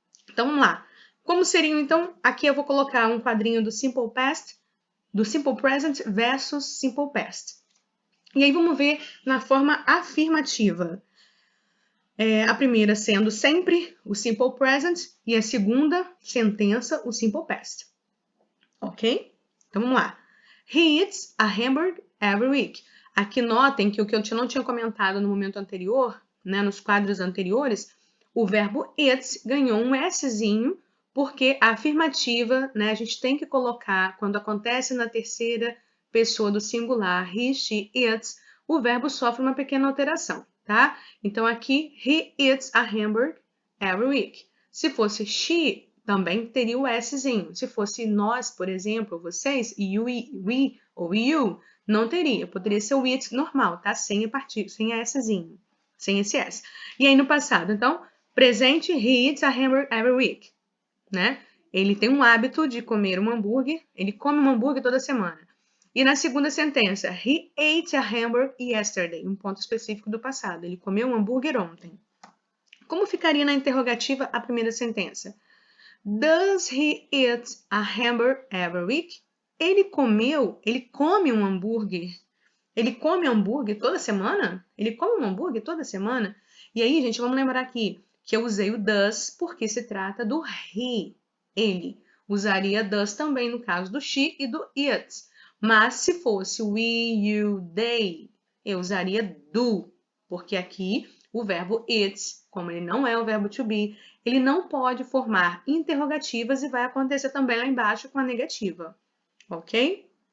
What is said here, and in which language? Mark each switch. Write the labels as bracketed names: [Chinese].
[Portuguese] Então, vamos lá. Como seriam, então, aqui eu vou colocar um quadrinho do Simple Past do Simple Present versus Simple Past. E aí vamos ver na forma afirmativa. A primeira sendo sempre o Simple Present e a segunda sentença o Simple Past. Ok? Então vamos lá. [English] He eats a hamburger every week. [Portuguese] Aqui notem que o que eu não tinha comentado no momento anterior, né, nos quadros anteriores, o verbo eats ganhou um Szinho, porque a afirmativa, né, a gente tem que colocar, quando acontece na terceira pessoa do singular, he, she, eats, o verbo sofre uma pequena alteração, tá? Então aqui, [English] he eats a hamburger every week. [Portuguese] Se fosse she, também teria o Szinho. Se fosse nós, por exemplo, vocês, you, we ou you, não teria. Poderia ser o it normal, tá? Sem a Szinho, sem esse S. E aí no passado, então, presente, [English] he eats a hamburger every week, [Portuguese] né? Ele tem um hábito de comer um hambúrguer, ele come um hambúrguer toda semana. E na segunda sentença, [English] he ate a hamburger yesterday, [Portuguese] um ponto específico do passado. Ele comeu um hambúrguer ontem. Como ficaria na interrogativa a primeira sentença? [English] Does he eat a hamburger every week? [Portuguese] Ele come um hambúrguer. Ele come hambúrguer toda semana? Ele come um hambúrguer toda semana? E aí, gente, vamos lembrar aqui que eu usei o does porque se trata do he, ele. Usaria does também no caso do she e do it. Mas se fosse we, you, they, eu usaria do, porque aqui o verbo it, como ele não é o verbo to be, ele não pode formar interrogativas e vai acontecer também lá embaixo com a negativa, ok?